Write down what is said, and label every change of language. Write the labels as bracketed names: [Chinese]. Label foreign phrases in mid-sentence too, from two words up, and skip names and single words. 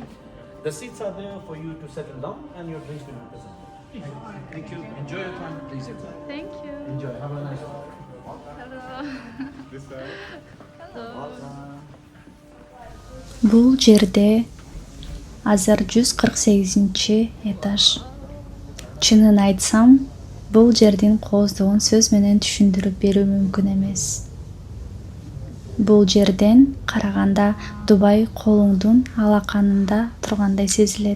[English] The seats are there for you to settle down and your drinks will be present. Thank you. Enjoy your time. Please enjoy. Thank you. Enjoy. Have a nice one. Hello. [Kyrgyz] Бул жерде азыр 148-этаж. Чынын айтсам, бул жердин кооздугун сөз менен түшүндүрүп берүү мүмкүн эмес. Бул жерден караганда Дубай колуңдун алаканында тургандай сезилет.